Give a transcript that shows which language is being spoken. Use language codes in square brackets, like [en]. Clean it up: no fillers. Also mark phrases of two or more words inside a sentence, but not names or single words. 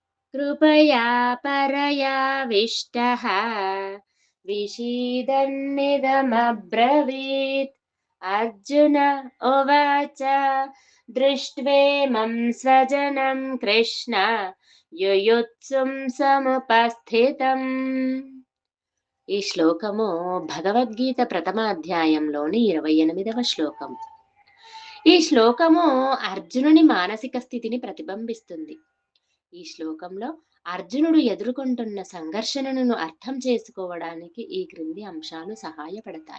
[sa] कृपया परयाविष्टः विषीदन्निदमब्रवीत्। अर्जुन उवाच दृष्ट्वेमं स्वजनं कृष्ण युयुत्सुं समुपस्थितम्। [te] ఈ శ్లోకము భగవద్గీత ప్రథమ అధ్యాయంలోని 28వ శ్లోకం. ఈ శ్లోకము అర్జునుని మానసిక స్థితిని ప్రతిబింబిస్తుంది. ఈ శ్లోకంలో అర్జునుడు ఎదుర్కొంటున్న సంఘర్షణను అర్థం చేసుకోవడానికి ఈ క్రింది అంశాలు సహాయపడతాయి.